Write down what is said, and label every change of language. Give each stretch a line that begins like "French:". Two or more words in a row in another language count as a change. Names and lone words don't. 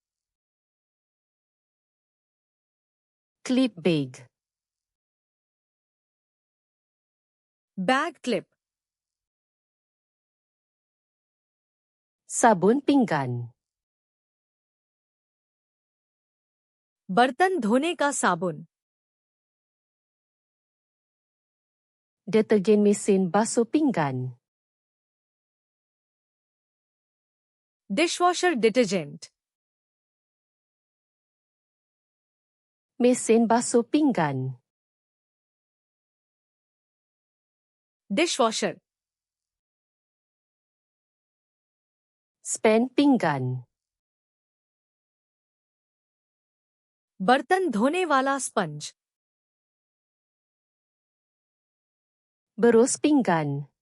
English: Clip bag. bag clip.
Malay: Sabun pinggan.
Hindi: बर्तन धोने का साबुन।
Malay: Deterjen mesin basuh pinggan.
English: dishwasher detergent.
Malay: Mesin basuh pinggan.
English: डिशवॉशर।
Malay: Spen pinggan.
Hindi: बर्तन धोने वाला स्पंज।
Malay: Berus pinggan.